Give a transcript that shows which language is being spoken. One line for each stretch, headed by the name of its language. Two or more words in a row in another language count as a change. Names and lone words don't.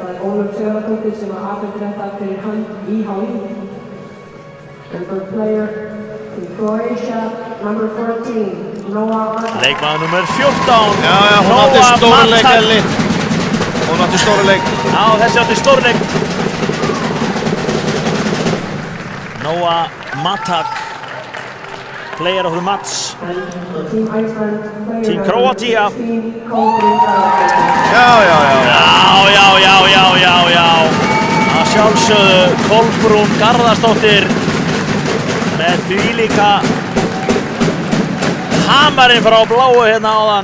Icelandic: Leikmaður nummer 14. Já, hún átti stórleik, Elli. Hún átti stórleik. Já, þessi átti stórleik.
English: Noah Matak, player of the match. Team Króatía.
Icelandic: Já. Að sjálfsögðu Kolbrún Garðarsdóttir með þvílíka hamarinn frá bláu hérna áðan.